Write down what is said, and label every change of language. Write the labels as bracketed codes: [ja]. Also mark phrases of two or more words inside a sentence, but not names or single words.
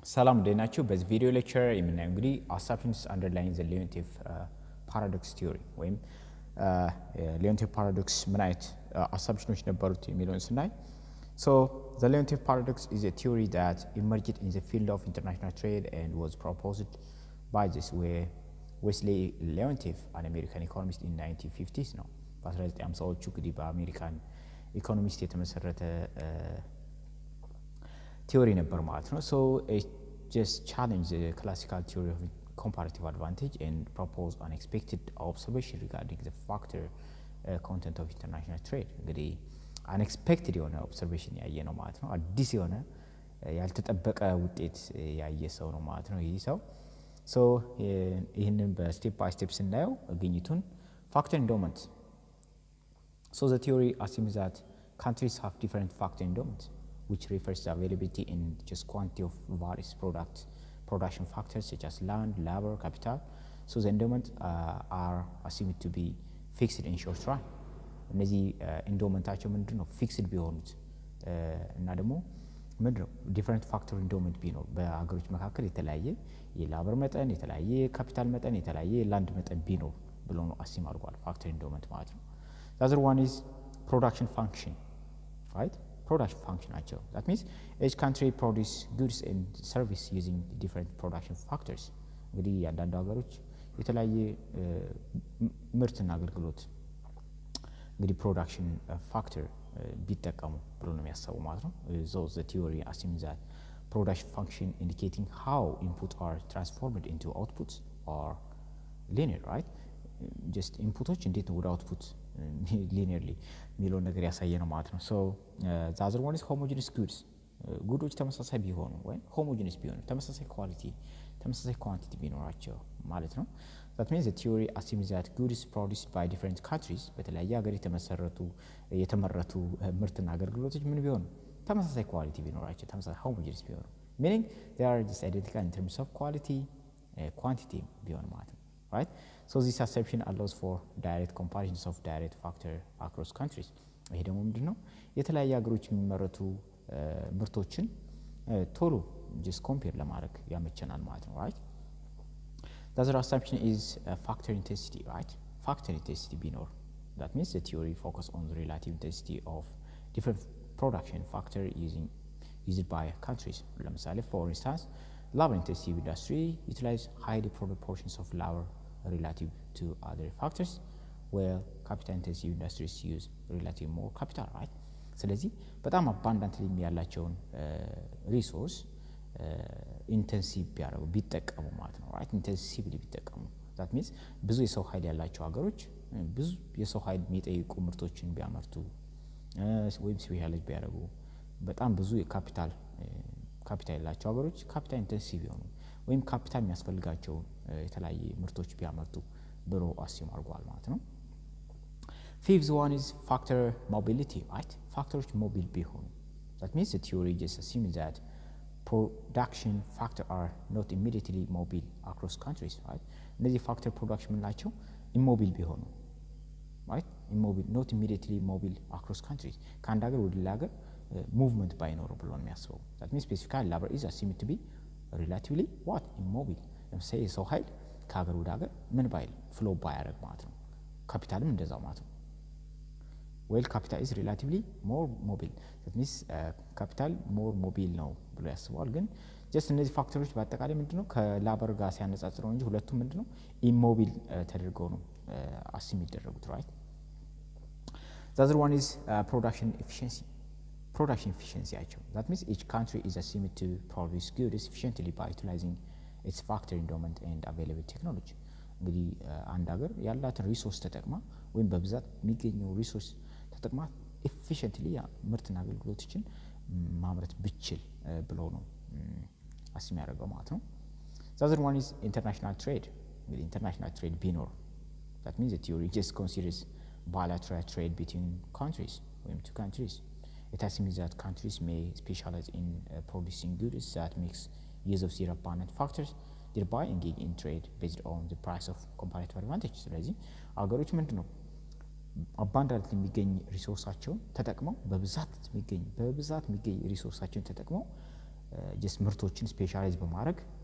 [am] ሰላም እንደናችሁ በዚህ ቪዲዮ ሌክቸር የምናየው እንግዲህ [en] assumptions underlying the Leontief paradox theory ወይም Leontief paradox [am] ምን አይነት assumptions ነበሩት የሚለውን ስናይ [en] so the Leontief paradox is a theory that emerged in the field of international trade and was proposed by this way Wesley Leontief an American economist in 1950s [am] ነው በ1950ዎቹ እንግዲህ በአሜሪካን ኢኮኖሚስት የተመሰረተ [en] theory [am] ነበር ማለት ነው [en] so it just challenge the classical theory of comparative advantage and propose unexpected observation regarding the factor content of international trade እንግዲህ unexpected [am] የሆነ observation ያየ ነው ማለት ነው አዲስ የሆነ ያልተጠበቀ ውጤት ያየ ሰው ነው ማለት ነው ይህ ሰው [en] so [am] ይሄንን በስቴፕ ባይ ስቴፕ ስናየው ግኝቱን [en] factor endowment so the theory assumes that countries have different factor endowment which refers to availability in just quantity of various production factors such as land, labor, capital. So the endowment are assumed to be fixed in short run. [am] እነዚህ endowmentአቸው ምንድነው fixed ቢሆኑት እና ደግሞ ምንድነው [en] different factor endowment [am] ቢኖር በአገሮች መካከል የተለያየ የላበር መጠን የተለያየ ካፒታል መጠን የተለያየ land መጠን ቢኖር ብሎ ነው assume አድርጓል [en] factor endowment [am] ማለት ነው. [en] The other one is production function, right? Production function ናቸው that means each country produce goods and service using different production factors [am] እንግዲህ አንዳንድ ሀገሮች የተለያየ ምርትና አገልግሎት እንግዲህ [en] production factor [am] ቢጠቀሙ ብሎ ነው የሚያስበው ማለት ነው [en] so the theory assumes that production function indicating how input are transformed into outputs are linear right just [am] inpuቶች እንዴት ወደ [en] output linearly [am] ሚለው ነገር ያሳየነው ማለት ነው [en] so the other one is homogeneous goods [am] ጉዶች ተመሳሳይ ቢሆኑ ወይ homogeneous ቢሆኑ ተመሳሳይ quality ተመሳሳይ quantity ቢኖራቸው ማለት ነው [en] that means the theory assumes that goods produced by different countries [am] በተለያየ ሀገር የተመረቱ ምርትና አገልግሎቶች ምን ቢሆኑ ተመሳሳይ quality ቢኖራቸው ተመሳሳይ homogeneous ቢሆኑ [en] meaning they are just identical in terms of quality quantity [am] ቢሆኑ ማለት ነው [en] right so this assumption allows for direct comparisons of direct factor across countries [am] ይሄ ደግሞ ምንድነው የተለያየ ሀገሮች የሚመረቱ ምርቶችን ቶሎ [en] just compare [am] ለማድረግ ያመቸናል ማለት ነው [en] right the other assumption is factor intensity right factor intensity ቢኖር that means the theory focus on the relative intensity of different production factor used by countries ለምሳሌ for instance labor intensive industry utilize high proportions of labor relative to other factors where capital intensive industries use relatively more capital right [am] ስለዚህ በጣም [en] abundantly ያላቸውን resource intensive [am] ቢጠቀሙ ማለት ነው [en] right [am] intensively ቢጠቀሙ [en] that means [am] ብዙ የሰው ኃይል ያላቸው ሀገሮች ብዙ የሰው ኃይል የሚጠይቁ ምርቶችን ቢያመርቱ ወይም ስፔሻላይዝ ቢያደርጉ በጣም ብዙ የካፒታል ያላቸው ሀገሮች [en] capital intensive [am] ይሆኑ ወይም ካፒታል የሚያስፈልጋቸው የተለያየ ምርቶች ቢያመርቱ ብሎ አስዩም አድርጓል ማለት [en] ነው fifth one is factor mobility right factors mobile ቢሆኑ that means the theory just assumes that production factor are not immediately mobile across countries right እነዚህ factor production [am] ምንላቸው immobile ቢሆኑ right immobile [en] not immediately mobile across countries [am] ከአንድ ሀገር ወደ ሌላ ሀገር movement ባይኖር ብሎ ነው የሚያስበው [en] that means specifically labor is assumed to be relatively what immobile [am] ለምሳሌ የሰው ኃይል ከሀገር ወደ ሀገር ምን ባይል ፍሎ ባያደርግ ማለት ነው ካፒታልም እንደዛው ማለት ነው [en] well capital is relatively more mobile that means capital more mobile [am] ነው ብሎ ያስባል ግን just እነዚህ ፋክተሮች በአጠቃላይ ምንድነው ከላበር ጋር ሲያነጻጽረው እንጂ ሁለቱም ምንድነው immobile ተደርገው ነው assume ይደረጉት right [en] the other one is production efficiency actually that means each country is assumed to produce goods efficiently by utilizing its factor endowment and available technology [am] እንግዲህ አንድ ሀገር ያላትን ሪሶርስ ተጠቅማ ወይም በብዛት የሚገኘው ሪሶርስ ተጠቅማ efficiently ምርትና አገልግሎቶችን ማምረት ብችል ብሎ ነው አስም ያደርገው ማለት ነው [en] the other one is international trade እንግዲህ international trade ቢኖር that means the theory just considers bilateral trade between countries ወይም two countries it assumes that countries may specialize in producing goods that makes use of their abundant factors thereby engage in trade based on the price of comparative advantage [am] ስለዚህ አገሮች ምንድነው [en] abundant [am] የሚገኝ ሪሶርሳቸውን ተጠቅመው በብዛት የሚገኝ ሪሶርሳቸውን ተጠቅመው [en] just [am] ምርቶችን ስፔሻላይዝ በማድረግ